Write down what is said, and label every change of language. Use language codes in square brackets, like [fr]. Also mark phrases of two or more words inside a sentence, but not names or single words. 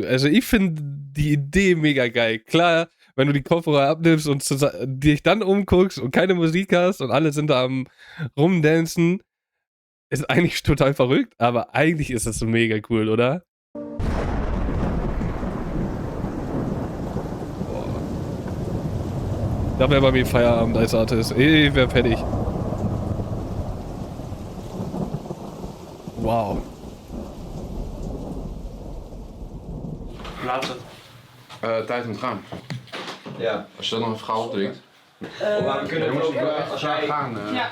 [de] Also ich finde die Idee mega geil. Klar, wenn du die Kopfhörer abnimmst und dich dann umguckst und keine Musik hast und alle sind da am Rumdancen, ist eigentlich total verrückt, aber eigentlich ist das so mega cool, oder? Da wäre bei mir Feierabend als Artist. Ich wäre fertig. Wow. [nl] Laat het. Tijd om te gaan. Ja. Als je dan nog even gauw opdrinkt. Maar we kunnen ook Als jij gaan. Ja.